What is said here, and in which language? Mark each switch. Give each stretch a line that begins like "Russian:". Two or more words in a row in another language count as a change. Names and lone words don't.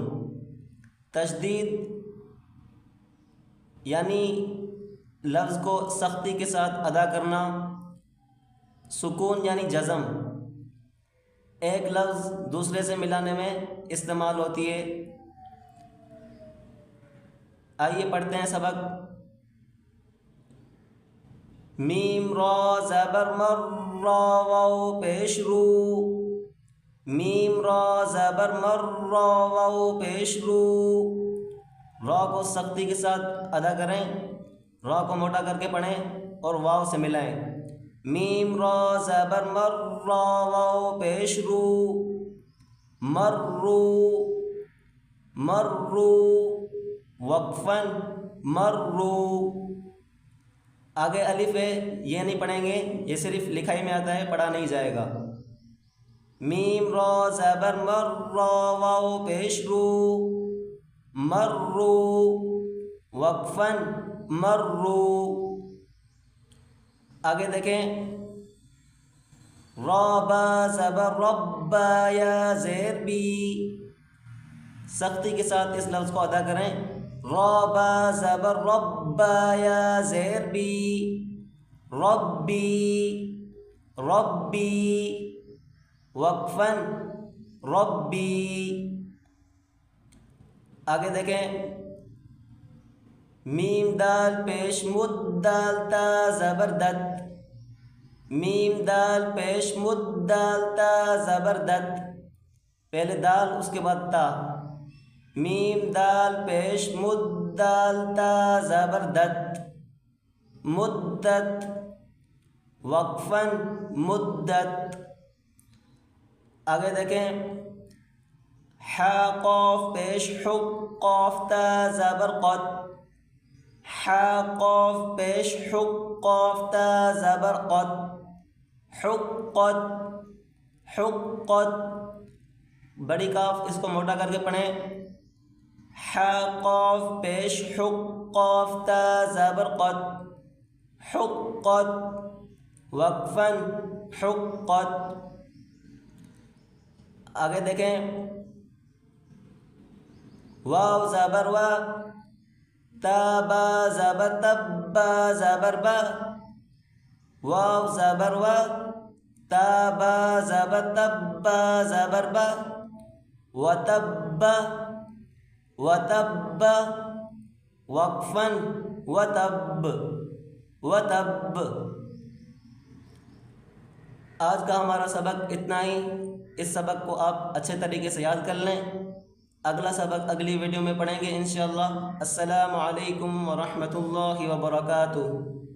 Urdu: تشدید یعنی لفظ کو سختی کے ساتھ ادا کرنا، سکون یعنی جزم، ایک لفظ دوسرے سے ملانے میں استعمال ہوتی ہے۔ آئیے پڑھتے ہیں سبق۔ میم را زبر مر را واو پیش رو، میم را زبر مر را واو پیش رو۔ را کو سختی کے ساتھ ادا کریں، را کو موٹا کر کے پڑھیں اور واو سے ملائیں۔ میم را زبر مر را واو پیش رو، مرو مرو، وقفاً مرو۔ آگے الف ہے، یہ نہیں پڑھیں گے، یہ صرف لکھائی میں آتا ہے، پڑھا نہیں جائے گا۔ میم را زبر مر را واو پیش رو، مرو وقفاً مرو۔ آگے دیکھیں، را با زبر رب یا زیر بی، سختی کے ساتھ اس لفظ کو ادا کریں۔ را با زبر رب یا زیر بی، ربی ربی وقفاً ربی۔ آگے دیکھیں، میم دال پیش مد دال تا زبردت، میم دال پیش مد دال تا زبردت، پہلے دال اس کے بعد تا، میم دال پیش مد دال تا زبردت، مدت وقفاً مدت۔ آگے دیکھیں، حا قاف پیش حق قاف تا زبر قد، حا قاف پیش حق قاف تا زبر قد، حقت حقت، بڑی کاف اس کو موٹا کر کے پڑھیں۔ حا قاف پیش حق قاف تا زبر قد، حقت وقفاً حقت۔ آگے دیکھیں، واو زبر وا تا با زبر تب با زبر با، واو زبر وا تا با زبر تب با زبر با، وتب وتب وقفاً وتب وتب۔ آج کا ہمارا سبق اتنا ہی۔ اس سبق کو آپ اچھے طریقے سے یاد کر لیں۔ اگلا سبق اگلی ویڈیو میں پڑھیں گے
Arabic: انشاءاللہ۔ السلام علیکم ورحمۃ اللہ وبرکاتہ۔